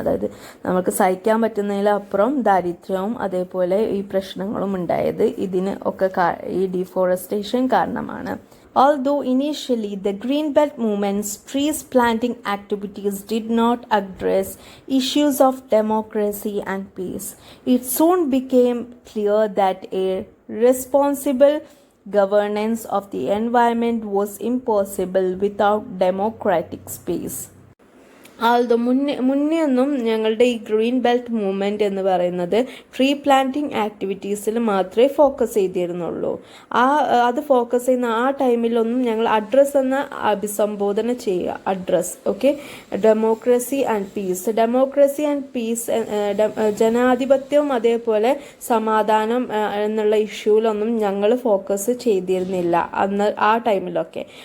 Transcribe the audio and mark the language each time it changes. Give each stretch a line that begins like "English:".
Malayalam: അതായത് നമുക്ക് സഹിക്കാൻ പറ്റുന്നതിലപ്പുറം ദാരിദ്ര്യവും അതേപോലെ ഈ പ്രശ്നങ്ങളും ഉണ്ടായത് ഇതിന് ഒക്കെ ഈ ഡീഫോറസ്റ്റേഷൻ കാരണമാണ്.
English: Although initially the Green Belt movement's trees planting activities did not address issues of democracy and peace, it soon became clear that a responsible governance of the environment was impossible without democratic space.
Malayalam: ആൾദോ മുന്നേ ഒന്നും ഞങ്ങളുടെ ഈ green belt movement എന്ന് പറയുന്നത് tree planting ആക്ടിവിറ്റീസിൽ മാത്രമേ focus ചെയ്തിരുന്നുള്ളൂ. അത് focus ചെയ്യുന്ന ആ ടൈമിലൊന്നും ഞങ്ങൾ അഡ്രസ്സ് എന്ന അഭിസംബോധന ചെയ്യുക. Address okay.
English: democracy and peace,
Malayalam: ജനാധിപത്യവും അതേപോലെ സമാധാനം എന്നുള്ള ഇഷ്യൂലൊന്നും ഞങ്ങൾ ഫോക്കസ് ചെയ്തിരുന്നില്ല അന്ന് ആ ടൈമിലൊക്കെ.